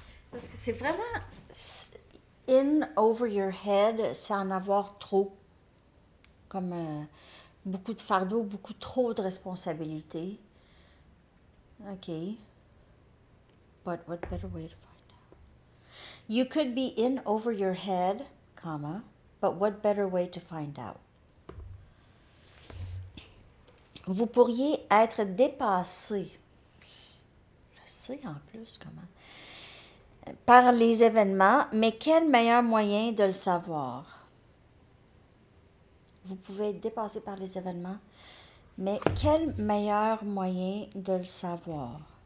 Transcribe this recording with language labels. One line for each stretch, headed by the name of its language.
French: Parce que c'est vraiment
English: in over your head,
French: c'est en avoir trop. Comme beaucoup de fardeau, beaucoup trop de responsabilités. OK.
English: But what better way to find out? You could be in over your head, comma, but what better way to find out?
French: Vous pourriez être dépassé. Je sais en plus comment. Par les événements, mais quel meilleur moyen de le savoir? Vous pouvez être dépassé par les événements, mais quel meilleur moyen de le savoir?